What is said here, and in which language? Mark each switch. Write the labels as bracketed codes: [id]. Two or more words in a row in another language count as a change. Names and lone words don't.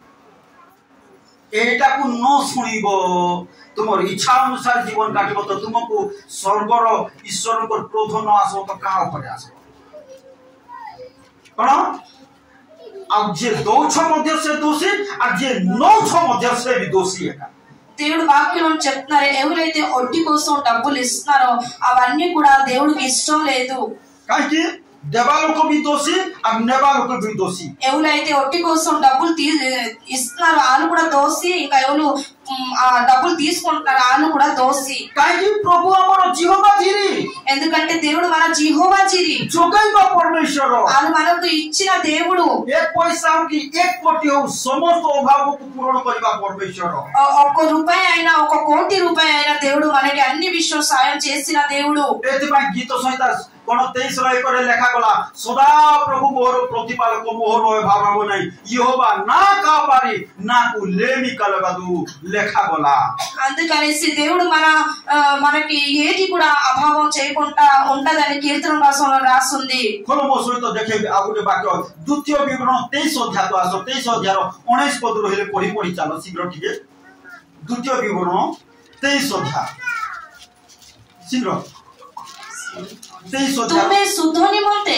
[or] ଏଇଟାକୁ ନ ଶୁଣିବ, ତୁମର ଇଚ୍ଛା ଅନୁସାରେ ଜୀବନ କାଟିବ ତ ତୁମକୁ ସ୍ୱର୍ଗର ଈଶ୍ୱରଙ୍କ କ୍ରୋଧ ନ ଆସିବ ତ କାହା ଉପରେ ଆସିବ? କଣ ଆଉ ଯିଏ ଦଉଛ ମଧ୍ୟ ସେ ଦୋଷୀ, ଆଉ ଯିଏ ନଉଛ ମଧ୍ୟ ସେ ବି ଦୋଷୀ ଏକା। [te] దేవుడు వాక్యం చెప్తున్నారు ఎవరైతే ఒడ్డి కోసం డబ్బులు ఇస్తున్నారో అవన్నీ కూడా దేవుడికి ఇష్టం లేదు। [or] କାହିଁକି ଦେବା ଲୋକ ବି ଦୋଷୀ ଆଉ ନେବା ଲୋକ ବି ଦୋଷୀ। [te] ఎవరైతే ఒడ్డి కోసం డబ్బులు ఇస్తున్నారో వాళ్ళు కూడా దోషి, ఇంకా ఎవరు ఆ డబ్బులు తీసుకుంటున్నారు వాళ్ళు కూడా దోషి। [or] କାହିଁକି ପ୍ରଭୁ ଆମର ଜିହୋବା ଜିରି, [te] ఎందుకంటే దేవుడు మన యెహోవా జిరి, [or] ଯୋଗାଇବା ପରମେଶ୍ୱର। [te] వాళ్ళు మనకు ఇచ్చిన దేవుడు। [or] ଏକ ପଇସା ହଉ କି 1 କୋଟି ହଉ ସମସ୍ତ ଅଭାବକୁ ପୂରଣ କରିବା ପରମେଶ୍ୱର। [te] 1 రూపాయి అయినా 1 కోటి రూపాయి అయినా దేవుడు మనకి అన్ని విషయం సాయం చేసిన దేవుడు। [or] ଏଥିପାଇଁ ଗୀତ ସଂହିତା କଣ 23:1 ଲେଖା ଗଲା, ସଦା ପ୍ରଭୁ ମୋର ପ୍ରତିପାଳକ, ମୋହର ଅଭାବ ହବ ନାହିଁ, [te] యెహోవా నా కాపరి, నాకు లేమి కలగదు [or] ଲେଖା ଗଲା। [te] అందుకనేసి దేవుడు మనకి ఏది కూడా అభావం చేయకుండా ఉంటదని కీర్తన భాషలో రాస్తుంది। [or] ଖୋଲ ମୋ ସହିତ ଦେଖେଇବି ଆଉ ଗୋଟେ ବାକ୍ୟ। ଦ୍ୱିତୀୟ ବିବରଣ 23 ଅଧ୍ୟାୟ ଆସ। 23 ଅଧ୍ୟାୟର 19 ପଦରୁ ହେଲେ ପଢି ଚାଲ ଶୀଘ୍ର ଟିକେ। ଦ୍ୱିତୀୟ ବିବରଣ 23 ଅଧ୍ୟାୟ ଶୀଘ୍ର। 23 ଅଧ୍ୟାୟ। ତୁମେ ଶୁଦ୍ଧ ନିମନ୍ତେ,